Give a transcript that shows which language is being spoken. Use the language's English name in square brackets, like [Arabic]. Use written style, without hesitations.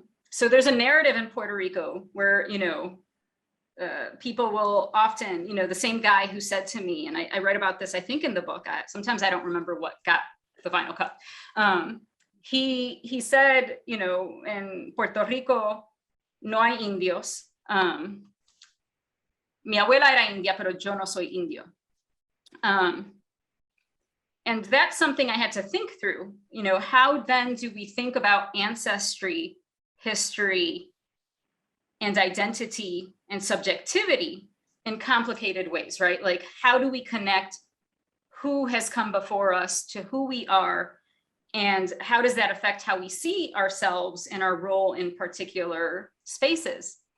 [English] So there's a narrative in Puerto Rico where, you know, people will often, you know, the same guy who said to me, and I write about this, I think in the book, sometimes I don't remember what got the final cut. He said, you know, in Puerto Rico, [Spanish] no hay indios. Mi abuela era india, pero yo no soy indio. [English] And that's something I had to think through, you know, how then do we think about ancestry, history, and identity and subjectivity in complicated ways, right? Like, how do we connect who has come before us to who we are, and how does that affect how we see ourselves and our role in particular spaces?